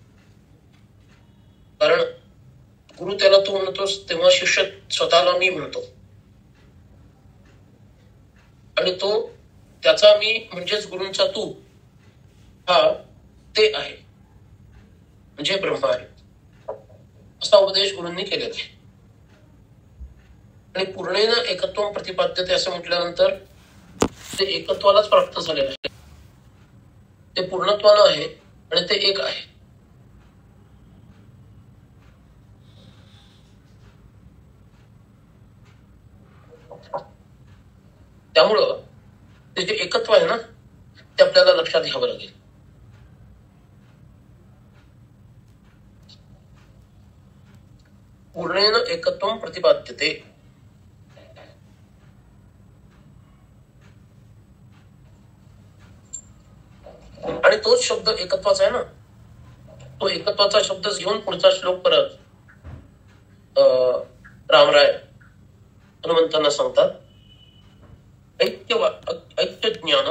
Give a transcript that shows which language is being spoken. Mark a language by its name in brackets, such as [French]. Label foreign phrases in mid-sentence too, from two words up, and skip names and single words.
[Marathi] कारण गुरु त्याला तू म्हणतोस तेव्हा शिष्य स्वतःला मी म्हणतो, आणि तो त्याचा मी म्हणजेच गुरूंचा तू हा ते आहे म्हणजे ब्रह्म आहे असा उपदेश गुरूंनी केलेला आहे. आणि [Sanskrit] पूर्णेन एकत्वं प्रतिपाद्यते [Marathi] असं म्हटल्यानंतर ते एकत्वालाच प्राप्त झालेलं आहे. ते पूर्णत्वानं आहे आणि ते एक आहे. त्यामुळं ते जे एकत्व आहे ना ते आपल्याला लक्षात घ्यावं लागेल. [Sanskrit] पूर्णेन एकत्वं प्रतिपाद्यते. [Marathi] आणि तोच शब्द एकत्वाचा आहे ना, तो एकत्वाचा शब्दच घेऊन पुढचा श्लोक परत रामराय हनुमंतांना सांगतात [Sanskrit] ऐक्य ज्ञानम.